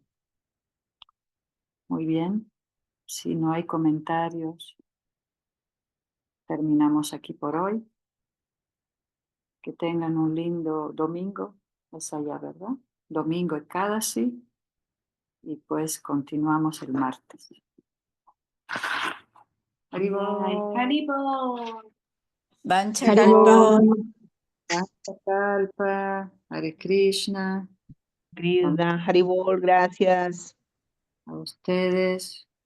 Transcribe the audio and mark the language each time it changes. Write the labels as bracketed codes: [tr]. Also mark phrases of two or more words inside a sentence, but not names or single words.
[es] Muy bien, si no hay comentarios, terminamos aquí por hoy. Que tengan un lindo domingo, es allá, ¿verdad? Domingo Ekadasi, y pues continuamos el martes. [sa] Haribol. Haribol. Vanchakalpa. Kalpa, Hare Krishna. Krishna, Haribol, [es] gracias. A ustedes.